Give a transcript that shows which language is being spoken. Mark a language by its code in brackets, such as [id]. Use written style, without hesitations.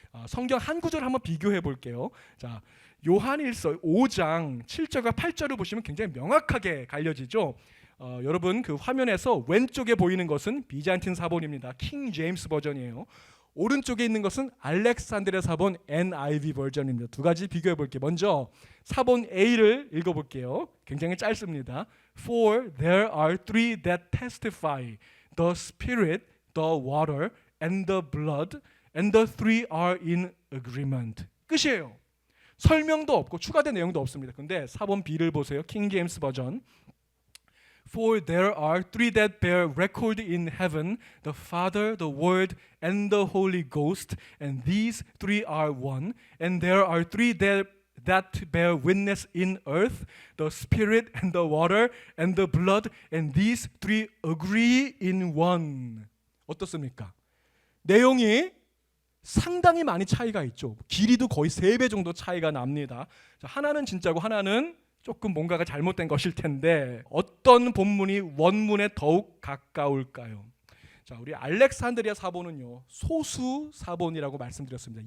[ko] 성경 한 구절 한번 비교해 볼게요. 자, 요한일서 5장 7절과 8절을 보시면 굉장히 명확하게 갈려지죠. 여러분 그 화면에서 왼쪽에 보이는 것은 비잔틴 사본입니다. 킹 제임스 버전이에요. 오른쪽에 있는 것은 알렉산드리아 사본 NIV 버전입니다. 두 가지 비교해 볼게요. 먼저 사본 A를 읽어볼게요. 굉장히 짧습니다. [en] For there are three that testify, the Spirit, the water, and the blood, and the three are in agreement. [ko] 끝이에요. 설명도 없고 추가된 내용도 없습니다. 근데 사본 B를 보세요. 킹 제임스 버전. [en] For there are three that bear record in heaven, the Father, the Word, and the Holy Ghost, and these three are one. And there are three that bear witness in earth, the Spirit, and the water, and the blood, and these three agree in one. [ko] 어떻습니까? 내용이 상당히 많이 차이가 있죠. 길이도 거의 3배 정도 차이가 납니다. 하나는 진짜고 하나는 조금 뭔가가 잘못된 것일 텐데 어떤 본문이 원문에 더욱 가까울까요? 자, 우리 알렉산드리아 사본은요, 소수 사본이라고 말씀드렸습니다.